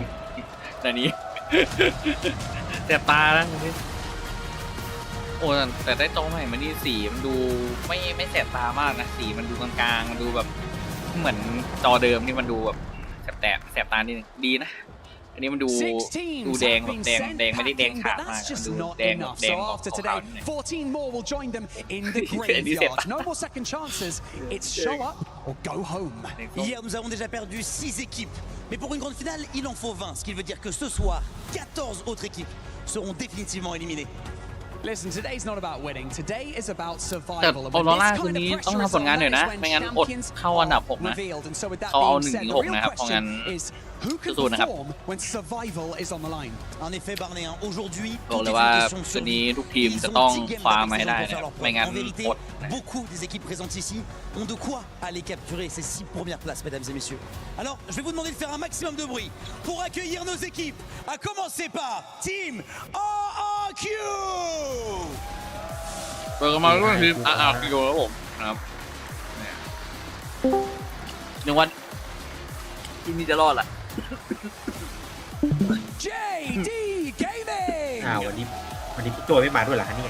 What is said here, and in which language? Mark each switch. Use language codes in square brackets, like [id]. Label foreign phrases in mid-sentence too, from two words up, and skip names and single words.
[th] แต่นี้ แสบตาแล้วโอ้แต่ได้โตใหม่มานี่สีมันดูไม่แสบตามากนะสีมันดูกลางๆมันดูแบบเหมือนจอเดิมนี่มันดูแบบแสบตานิดนึงดีนะอันนี้มันดูแดงแบบแดงไม่ได้แดงขาวมากมันดูแดงแบบแดงออกขาวๆ [en] 14 more will join them in the graveyard. No more second chances. It's show up or go home. [fr] Hier, nous avons déjà perdu 6 équipes. Mais pour une grande finale, il en faut 20. Ce qui veut dire que ce soir, 14 autres équipes seront définitivement éliminées. [en] Listen, today's not about winning. Today is about [th] แต่ [en] survival. [th] ออโรราคืนนี้ต้องทำผลงานหน่อยนะไม่งั้นอดเข้าอันดับ 6 นะเขาเอา 1-6 นะครับเพราะงั้นสู้ๆนะครับ [en] when survival is on the line. [fr] En effet, Barnéen, aujourd'hui, [th] บอก [fr] tout [th] เลย [fr] est [th] ว่า [fr] une question de [th] คืนนี้ [fr] survie. [th] ทุกทีม [fr] Ils [th] จะ [fr] ont [th] ต้อง 10 games คว้า [fr] avec [th] มาให้ [fr] raison [th] ได้ [fr] pour [th] นะ [fr] faire leur [th] ไม่ [fr] preuve. [th] งั้น [fr] En vérité, [th] อดนะ [fr] beaucoup des équipes présentes ici ont de quoi aller capturer ces 6 premières places, mesdames et messieurs. Alors, je vais vous demander de faire un maximum de bruit pour accueillir nos équipes, à commencer par Team RRQ. [th] เปิดมาด้วยทีมRRQ แล้วผมนะครับนึกว่าทีมนี้จะรอดล่ะ JD Gaming. วันนี้พี่โจไม่มาด้วยเหรอฮะเนี่ย